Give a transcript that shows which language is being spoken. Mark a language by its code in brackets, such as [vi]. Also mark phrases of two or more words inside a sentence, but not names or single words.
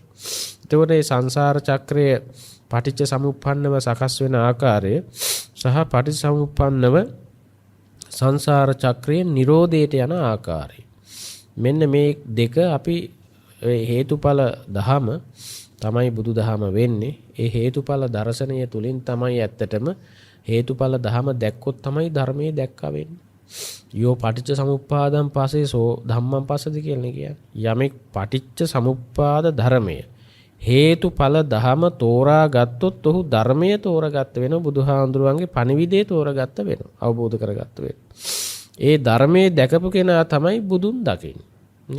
[si] එතකොට මේ සංසාර චක්‍රය පටිච්ච සමුප්පන්නව සකස් වෙන ආකාරය සහ පටිච්ච සමුප්පන්නව සංසාර චක්‍රයේ නිරෝධයට යන ආකාරය. මෙන්න මේ දෙක අපි හේතුඵල දහම තමයි බුදු දහම වෙන්නේ. ඒ හේතුඵල දර්ශනය තුලින් තමයි ඇත්තටම හේතුඵල දහම දැක්කොත් තමයි ධර්මයේ දැක්කා වෙන්නේ. [pi] යෝ පටිච්ච සමුප්පාදං පස්සේ සෝ ධම්මං පස්සති [si] කියලා කියන්නේ. යමෙක් පටිච්ච සමුප්පාද ධර්මය හේතුඵල දහම තෝරා ගත්තොත් ඔහු ධර්මය තෝරගත්ත වෙනවා. බුදුහාඳුරුවන්ගේ පණිවිඩය තෝරගත්ත වෙනවා. අවබෝධ කරගත්ත වෙනවා. ඒ ධර්මයේ දැකපු කෙනා තමයි බුදුන් දකින්නේ.